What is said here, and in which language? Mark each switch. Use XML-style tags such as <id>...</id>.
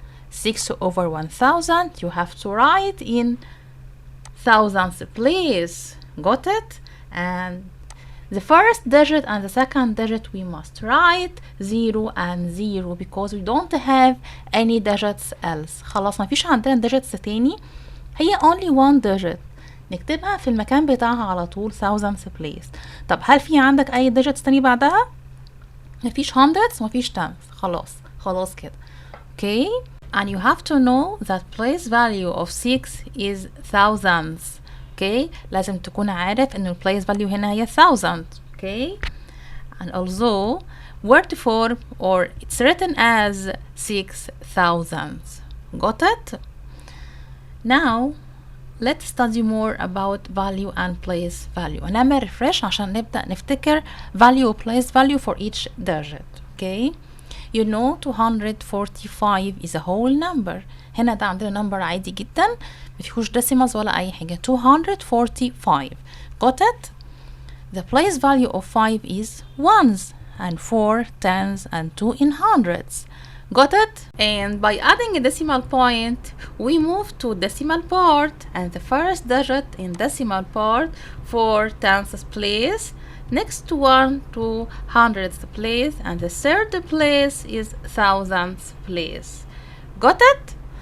<en>6 over 1000 you have to write in 1000th place. Got it? And the first digit and the second digit we must write 0 and 0 because we don't have any digits else.</en> <ar>خلاص مفيش عندنا digits تاني، هي</ar> <en>only one digit</en> <ar>نكتبها في المكان بتاعها على طول 1000th place. طب هل في عندك أي digits تاني بعدها؟ مفيش hundreds مفيش tenths. خلاص كده.</ar> <en>Okay, and you have to know that place value of 6 is thousandths.</en> <ar>Okay, لازم تكون عارف إنه place value هنا هي 1000.</ar> <en>Okay, and also word form or it's written as 6 thousandths. Got it? Now let's study more about value and place value.</en> <ar>هنعمل refresh عشان نبدأ نفتكر value place value for each digit.</ar> <en>Okay, you know 245 is a whole number.</en> <ar>هنا ده عندنا number عادي جدا مفيهوش decimals ولا أي حاجة.</ar> <en>245. Got it? The place value of 5 is ones and 4 tens and 2 in hundreds. Got it? And by adding a decimal point, we move to decimal part, and the first digit in decimal part for tenths place, next one to hundredths place, and the third place is thousandths place. Got it?</en>